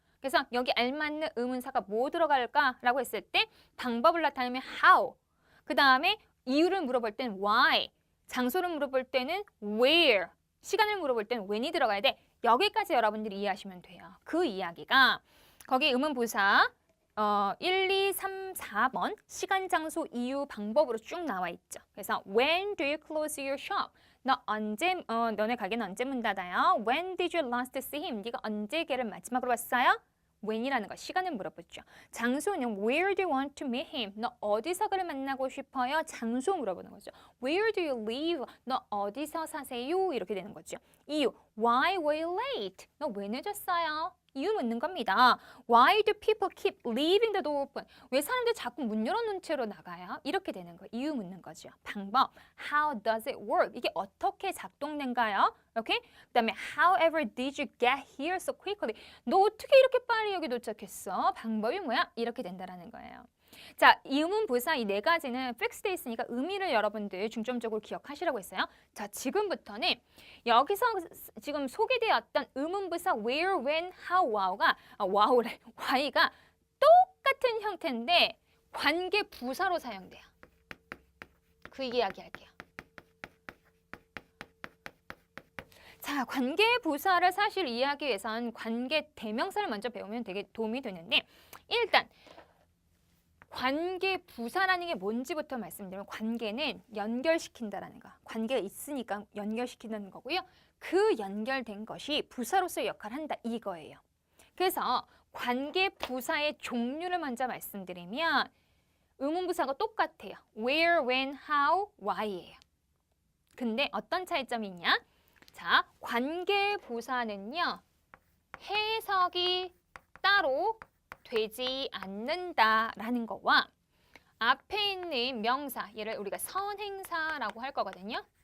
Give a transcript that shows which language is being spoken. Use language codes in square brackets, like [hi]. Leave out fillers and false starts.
[ko] 그래서 여기 알맞는 의문사가 뭐 들어갈까라고 했을 때 방법을 나타내면 how, 그 다음에 이유를 물어볼 땐 why, 장소를 물어볼 때는 where, 시간을 물어볼 때는 when이 들어가야 돼. 여기까지 여러분들이 이해하시면 돼요. 그 이야기가 거기 의문부사 1, 2, 3, 4번 시간, 장소, 이유, 방법으로 쭉 나와 있죠. 그래서 [en] when do you close your shop? [ko] 너네 가게는 언제 문 닫아요? [en] When did you last see him? [ko] 네가 언제 걔를 마지막으로 봤어요? when이라는 거 시간을 물어보죠. 장소는 [en] where do you want to meet him? [ko] 너 어디서 그를 만나고 싶어요? 장소 물어보는 거죠. [en] Where do you live? [ko] 너 어디서 사세요? 이렇게 되는 거죠. [en] 이유, why were you late? [ko] 너 왜 늦었어요? 이유 묻는 겁니다. [en] Why do people keep leaving the door open? [ko] 왜 사람들 자꾸 문 열어놓은 채로 나가요? 이렇게 되는 거. 이유 묻는 거죠. [en] 방법, how does it work? [ko] 이게 어떻게 작동된가요? 오케이? 그다음에 [en] however did you get here so quickly? [ko] 너 어떻게 이렇게 빨리 여기 도착했어? 방법이 뭐야? 이렇게 된다라는 거예요. 자, 의문부사 이 네 가지는 픽스돼 있으니까 의미를 여러분들 중점적으로 기억하시라고 했어요. 자, 지금부터는 여기서 지금 소개되었던 의문부사 where, when, how, why가 똑같은 형태인데 관계 부사로 사용돼요. 그 이야기 할게요. 자, 관계 부사를 사실 이해하기 위해선 관계 대명사를 먼저 배우면 되게 도움이 되는데 일단 관계 부사라는 게 뭔지부터 말씀드리면 관계는 연결시킨다라는 거. 관계가 있으니까 연결시키는 거고요. 그 연결된 것이 부사로서의 역할을 한다 이거예요. 그래서 관계 부사의 종류를 먼저 말씀드리면 의문부사가 똑같아요. where, when, how, why예요. 근데 어떤 차이점이 있냐? 자, 관계 부사는요. 해석이 따로 되지 않는다라는 거와 앞에 있는 명사, 얘를 우리가 선행사라고 할 거거든요.